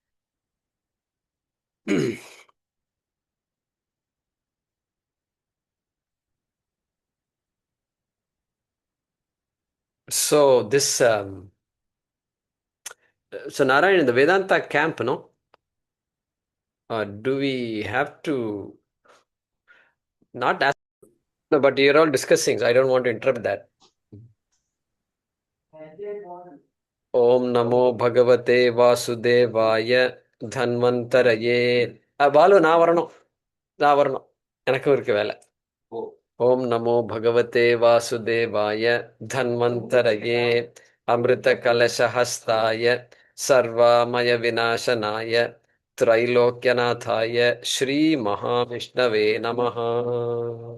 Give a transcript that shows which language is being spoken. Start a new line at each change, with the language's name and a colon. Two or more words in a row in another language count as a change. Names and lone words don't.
English: So this so Narayan, in the Vedanta camp, no? Do we have to not ask? No, but you're all discussing, so I don't want to interrupt that.
Sanskrit: ॐ नमो भगवते वासुदेवाय धन्वन्तरये.
Tamil: Balu, நா வரணோ. நா வரணோ. எனக்கு இருக்கு வேலை.
Sanskrit: ॐ नमो भगवते वासुदेवाय धन्वन्तरये अमृत कलशहस्ताय सर्वामय विनाशनाय त्रैलोक्यनाथाय श्री महाविष्णवे नमः.